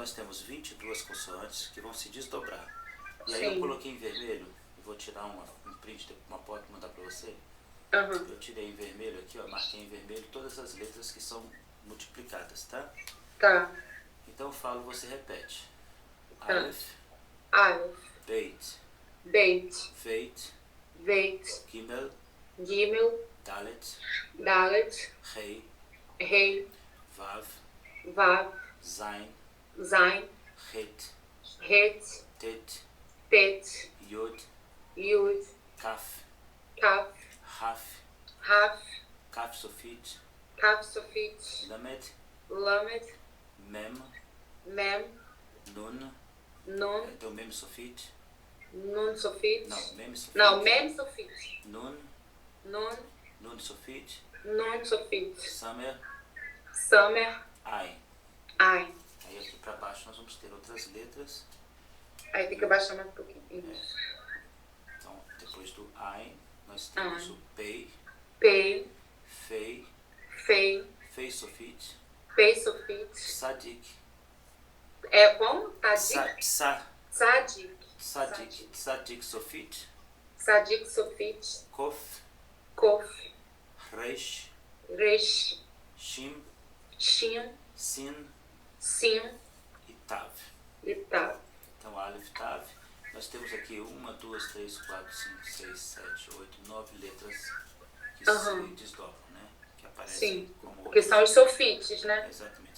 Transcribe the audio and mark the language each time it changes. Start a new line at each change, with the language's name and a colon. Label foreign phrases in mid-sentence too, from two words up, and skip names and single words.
Portuguese: que nós temos 22 consoantes que vão se desdobrar. E aí Sim. eu coloquei em vermelho, eu vou tirar um print, uma foto e mandar para você. Eu tirei em vermelho aqui, ó, marquei em vermelho todas as letras que são multiplicadas, tá? Tá. Então eu falo, você repete. Tá. Aleph, Aleph, Beit, Beit, Veit, Veit, Gimel, Gimel, Dalet, Dalet, Rei, Rei, Vav, Vav, Zain, Zain, Het, Het, Tet, Tet, Yod, Yud, Kaf, Kaf, Raf, Raf,
Hebrew: כף סופית, כף סופית,
Portuguese: Lamed, Lamed, Mem, Mem, Nun, Nun,
Hebrew: então מם סופית, נון סופית. não, מם סופית, Não, מם סופית.
Portuguese: Nun, Nun,
Hebrew: נון סופית, נון סופית.
Portuguese: Samer, Samer, Ai. Ai. Aí aqui para baixo nós vamos ter outras letras. Aí tem que abaixar mais um pouquinho. Então, depois do Ai, nós temos o Pei, Pei, Fei, Fei,
Hebrew: פא סופית, פא סופית.
Portuguese: Sadik, É como? Tadik? Sadik.
Hebrew: צדי סופית, צדי סופית.
Portuguese: Kof, Kof. Resh, Resh. Shim, Shin. Sin Sim. e Tav. E Tav. Então, Aleph, Tav. Nós temos aqui 1, 2, 3, 4, 5, 6, 7, 8, 9 letras que se desdobram, né? Que aparecem como porque são os sofites, né? Exatamente.